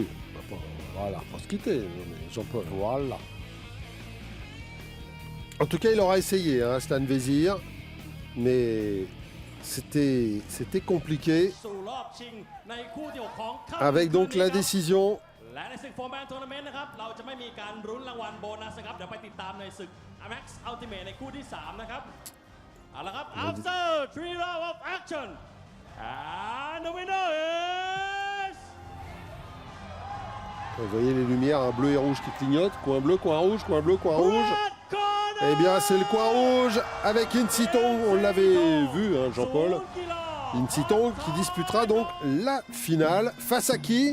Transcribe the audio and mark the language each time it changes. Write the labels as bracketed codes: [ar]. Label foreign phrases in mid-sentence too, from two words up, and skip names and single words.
[fr] voilà. On va se quitter, Jean-Paul. Voilà. En tout cas, il aura essayé, hein, Stan Vézir, mais c'était compliqué. Avec donc la décision. [th] และในศึกโฟร์แมนทัวร์นาเมนต์นะครับเราจะไม่มีการลุ้นรางวัลโบนัสนะครับเดี๋ยวไปติดตามในศึก Max Ultimate ในคู่ที่ 3 นะครับเอาละครับ [en] after 3 rounds of action and the winner is [fr] Vous voyez les lumières, un bleu et rouge qui clignotent, coin bleu, coin rouge, coin bleu, coin rouge. Eh bien, c'est le coin rouge avec Insitong, on l'avait vu, hein, Jean-Paul. Insitong qui disputera donc la finale face à qui?